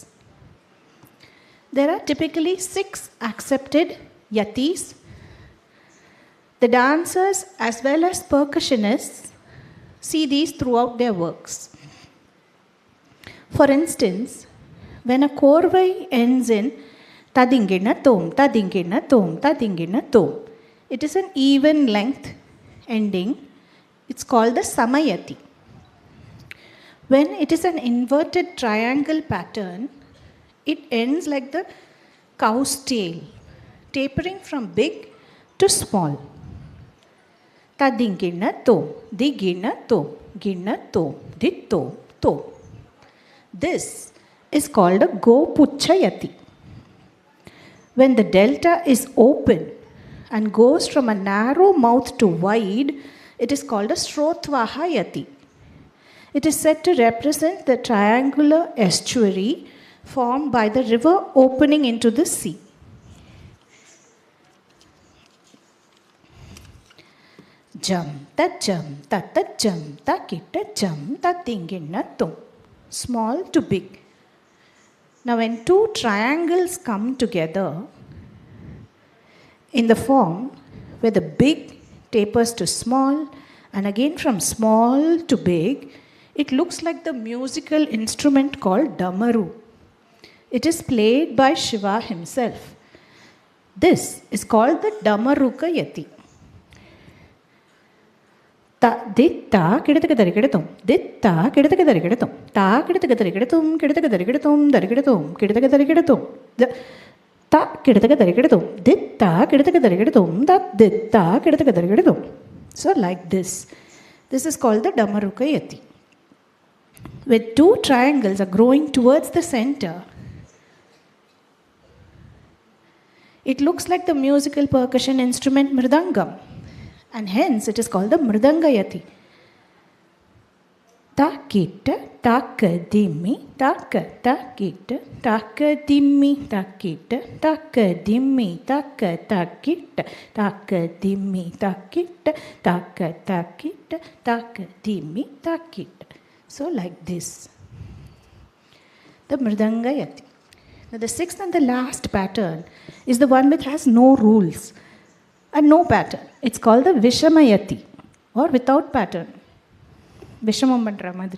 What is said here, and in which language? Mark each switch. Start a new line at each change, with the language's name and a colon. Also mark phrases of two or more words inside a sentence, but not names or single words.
English: There are typically 6 accepted yatis. The dancers as well as percussionists see these throughout their works. For instance, when a korvai ends in tadingina tom, tadingina tom, tadingina tom, it is an even length ending. It's called the samayati. When it is an inverted triangle pattern, it ends like the cow's tail, tapering from big to small. Tadingina tom, digina tom, gina tom, ditto tom. This is called a gopuchayati. When the delta is open and goes from a narrow mouth to wide, it is called a srotvahayati. It is said to represent the triangular estuary formed by the river opening into the sea. Jam, ta jam, ta kita jam, ta tingina tom. Small to big. Now, when 2 triangles come together in the form where the big tapers to small and again from small to big, it looks like the musical instrument called damaru. It is played by Shiva himself. This is called the Damaruka yati. Ta ditta kidatagadarigatum, ditta kidatagadarigatum, ta kidatagadarigatum, kidatagadarigatum, darigadatum, kidatagadarigatum, ta kidatagadarigatum, ditta kidatagadarigatum, da ditta kidatagadarigatum. So, like this. This is called the Damaruka yati. When 2 triangles are growing towards the center, it looks like the musical percussion instrument mridangam. And hence it is called the Mridangayati. Takita, takadimi, takita, takadimi, takita, takadimi, takita, takadimi, takita, takita, takadimi, takita. So like this. The Mridangayati. Now the 6th and the last pattern is the one which has no rules and no pattern. It's called the Vishamayati or without pattern.
Sanskrit: Vishamam Mandra Madri.